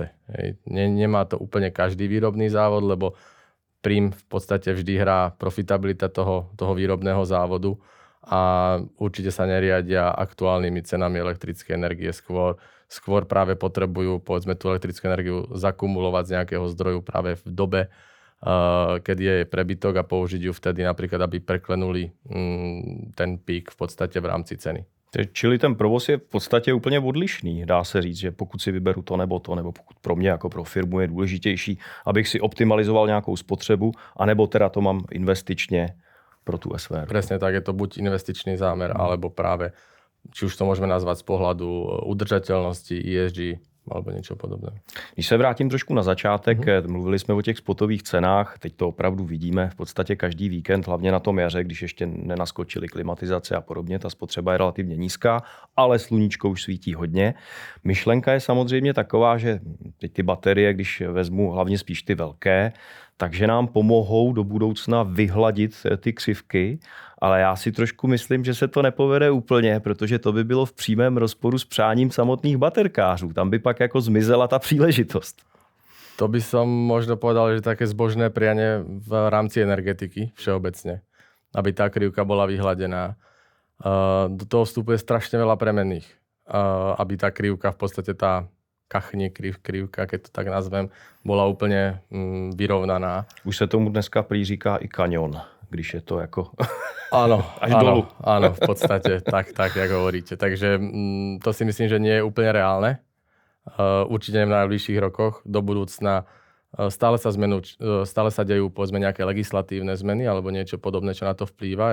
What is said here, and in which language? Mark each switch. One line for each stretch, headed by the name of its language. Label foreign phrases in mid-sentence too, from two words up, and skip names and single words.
Slovak: Nemá to úplne každý výrobný závod, lebo prím v podstate vždy hrá profitabilita toho výrobného závodu a určite sa neriadia aktuálnymi cenami elektrickej energie, skôr práve potrebujú, povedzme, tú elektrickú energiu zakumulovať z nejakého zdroju práve v dobe, keď je prebytok a použiť ju vtedy napríklad, aby preklenuli ten pík v podstate v rámci ceny.
Czech: Čili ten provoz je v podstatě úplně odlišný. Dá se říct, že pokud si vyberu to, nebo pokud pro mě jako pro firmu je důležitější, abych si optimalizoval nějakou spotřebu, anebo teda to mám investičně pro tu SVR.
Slovak: Presne tak, je to buď investičný zámer, alebo práve, či už to môžeme nazvať z pohľadu udržateľnosti, ESG, alebo niečo podobné.
Czech: Když se vrátím trošku na začátek, mluvili jsme o těch spotových cenách, teď to opravdu vidíme v podstatě každý víkend, hlavně na tom jaře, když ještě nenaskočily klimatizace a podobně, ta spotřeba je relativně nízká, ale sluníčko už svítí hodně. Myšlenka je samozřejmě taková, že teď ty baterie, když vezmu hlavně spíš ty velké, takže nám pomohou do budoucna vyhladit ty křivky, ale já si trošku myslím, že se to nepovede úplně, protože to by bylo v přímém rozporu s přáním samotných baterkářů. Tam by pak jako zmizela ta příležitost.
Slovak: To by som možno povedal, že také zbožné prianie v rámci energetiky všeobecne, aby tá krivka bola vyhladená. Do toho vstupuje strašne veľa premenných, aby tá krivka v podstate tá krivka, keď to tak nazvem, bola úplne vyrovnaná.
Czech: Už se tomu dneska prý říká i kanion, když je to jako
Slovak: áno,
Czech: až dolu.
Slovak: Áno, v podstate tak, jak hovoríte. Takže to si myslím, že nie je úplne reálne. Určite v najbližších rokoch do budúcna stále sa dejú povedzme nejaké legislatívne zmeny alebo niečo podobné, čo na to vplýva.